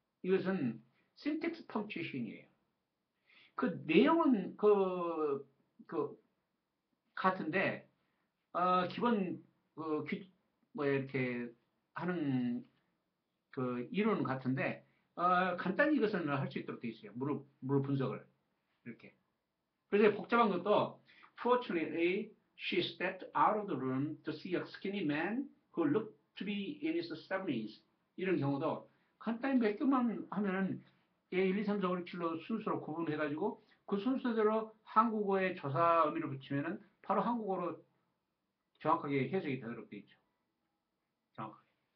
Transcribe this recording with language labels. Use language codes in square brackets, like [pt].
[ko] 이것은 syntax punctuation이에요. 그 내용은 그 같은데 기본 뭐 이렇게 하는 그 이론은 같은데 간단히 이것은 할 수 있도록 되어 있어요. 물 분석을 이렇게. 그래서 복잡한 것도 [en] Fortunately, she stepped out of the room to see a skinny man who looked to be in his 70s. [ko] 이런 경우도 간단히 몇 개만 하면은 1, 2, 3, 4, 5, 6, 7로 순서로 구분해가지고 그 순서대로 한국어에 조사 의미를 붙이면은 바로 한국어로 정확하게 해석이 되도록 되어 있죠. 정확하게.